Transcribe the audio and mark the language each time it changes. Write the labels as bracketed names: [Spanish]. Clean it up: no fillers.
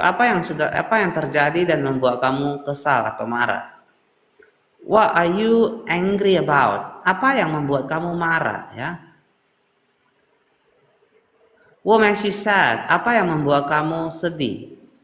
[Indonesian] Apa yang terjadi dan membuat kamu kesal atau marah? [English] What are you angry about? [Indonesian] Apa yang membuat kamu marah ya? [English] What makes you sad? [Indonesian] Apa yang membuat kamu sedih?